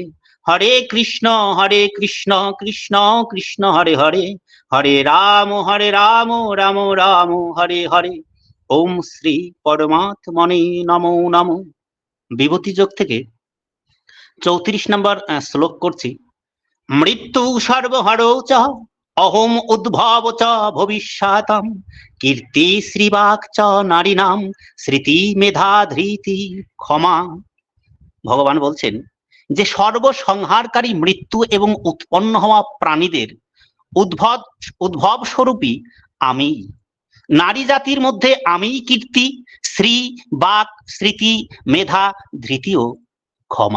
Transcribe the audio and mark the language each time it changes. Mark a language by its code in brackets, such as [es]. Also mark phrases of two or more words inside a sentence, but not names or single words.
[sa] হরে কৃষ্ণ কৃষ্ণ কৃষ্ণ হরে হরে, হরে রাম রাম রাম হরে হরে। ওম শ্রী পরমাত্মনে নমো নমঃ। [bn] বিভূতি যোগ থেকে 34 নম্বর শ্লোক করছি। [sa] মৃত্যু সর্বহরৌ চ অহম উদ্ভব চ ভবিষ্যতাম কীর্তি শ্রীবাক চ নারীনাম স্মৃতি মেধা ধৃতি ক্ষমা। [bn] ভগবান বলছেন যে সর্বসংহারকারী মৃত্যু এবং উৎপন্ন হওয়া প্রাণীদের উদ্ভব স্বরূপী আমি। নারী জাতির মধ্যে আমি কীর্তি, শ্রী, বাক, স্মৃতি, মেধা, ধৃতি ও ক্ষমা।